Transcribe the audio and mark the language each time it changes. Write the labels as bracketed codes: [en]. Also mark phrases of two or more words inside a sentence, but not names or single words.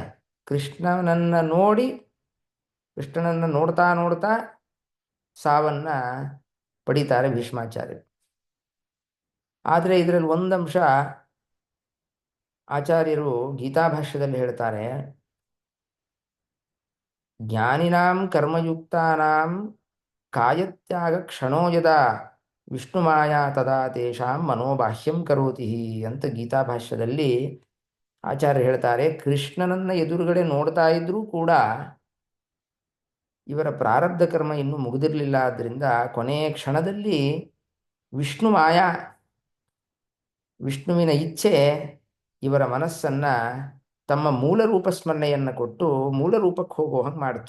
[kn] ಕೃಷ್ಣನನ್ನು ನೋಡ್ತಾ ನೋಡ್ತಾ ಸಾವನ್ನು ಪಡಿತಾರೆ ಭೀಷ್ಮಾಚಾರ್ಯರು. ಆದರೆ ಇದರಲ್ಲಿ ಒಂದಂಶ ಆಚಾರ್ಯರು ಗೀತಾಭಾಷ್ಯದಲ್ಲಿ ಹೇಳ್ತಾರೆ, [sa] ಜ್ಞಾನಿನಾಂ ಕರ್ಮಯುಕ್ತಾನಾಂ ಕಾಯತ್ಯಾಗ ಕ್ಷಣೋ ಯದಾ ವಿಷ್ಣು ಮಾಯಾ ತದಾ ತೇಷಾಂ ಮನೋಬಾಹ್ಯಂ ಕರೋತಿ [kn] ಅಂತ ಗೀತಾಭಾಷ್ಯದಲ್ಲಿ ಆಚಾರ್ಯ ಹೇಳ್ತಾರೆ. ಕೃಷ್ಣನನ್ನ ಎದುರುಗಡೆ ನೋಡ್ತಾ ಇದ್ರೂ ಕೂಡ ಇವರ ಪ್ರಾರಬ್ಧ ಕರ್ಮ ಇನ್ನೂ ಮುಗಿದಿರಲಿಲ್ಲ. ಆದ್ದರಿಂದ ಕೊನೆಯ ಕ್ಷಣದಲ್ಲಿ ವಿಷ್ಣುವಿನ ಇಚ್ಛೆ ಇವರ ಮನಸ್ಸನ್ನು ತಮ್ಮ ಮೂಲ ರೂಪ ಸ್ಮರಣೆಯನ್ನು ಕೊಟ್ಟು ಮೂಲ ರೂಪಕ್ಕೆ ಹೋಗೋ ಹಂಗೆ ಮಾಡಿತು.